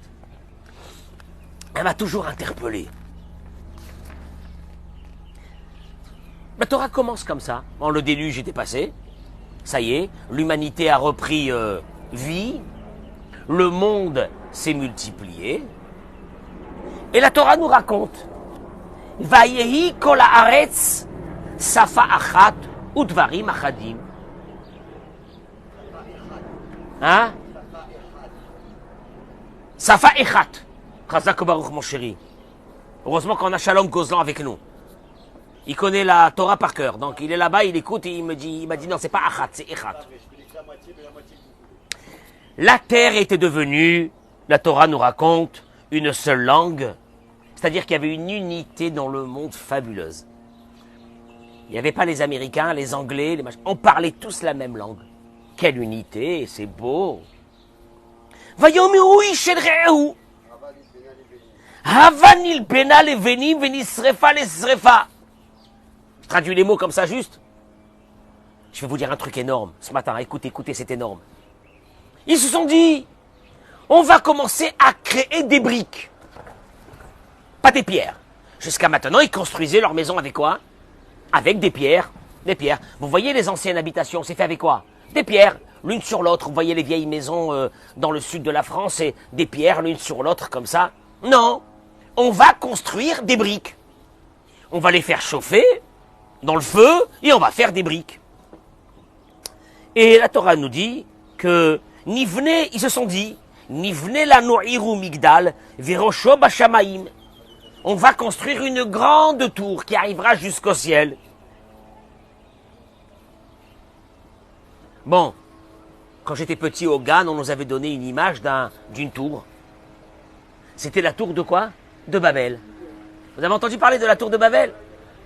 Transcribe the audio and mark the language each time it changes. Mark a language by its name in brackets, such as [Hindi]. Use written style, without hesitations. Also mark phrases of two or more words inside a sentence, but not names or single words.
[French] Elle m'a toujours interpellé. La Torah commence comme ça. Le déluge était passé. Ça y est, l'humanité a repris vie. Le monde s'est multiplié. Et la Torah nous raconte. [Hebrew] ויהי כל הארץ שפה אחת ודברים אחדים. Hein? שפה אחת. חזק ברוך [French] mon chéri. Heureusement qu'on a Shalom Gozlan avec nous. Il connaît la Torah par cœur. Donc il est là-bas, il écoute et il m'a dit non, c'est pas achat, c'est echat. La terre était devenue, la Torah nous raconte, une seule langue. C'est-à-dire qu'il y avait une unité dans le monde fabuleuse. Il n'y avait pas les Américains, les Anglais, les machins. On parlait tous la même langue. Quelle unité, c'est beau. [Hebrew] ויאמרו איש אל רעהו. הבה נלבנה לבנים ונשרפה לשרפה. [French] Je traduis les mots comme ça juste. Je vais vous dire un truc énorme ce matin. Écoutez, c'est énorme. Ils se sont dit, on va commencer à créer des briques. Pas des pierres. Jusqu'à maintenant, ils construisaient leur maison avec quoi? Avec des pierres. Des pierres. Vous voyez les anciennes habitations, c'est fait avec quoi? Des pierres, l'une sur l'autre. Vous voyez les vieilles maisons dans le sud de la France, c'est des pierres l'une sur l'autre comme ça. Non, on va construire des briques. On va les faire chauffer dans le feu et on va faire des briques. Et la Torah nous dit que Nivne, ils se sont dit, [Hebrew] נבנה לנו עיר מגדל וראשו בשמים. [French] On va construire une grande tour qui arrivera jusqu'au ciel. Bon, quand j'étais petit au Gan, on nous avait donné une image d'une tour. C'était la tour de quoi? De Babel. Vous avez entendu parler de la tour de Babel?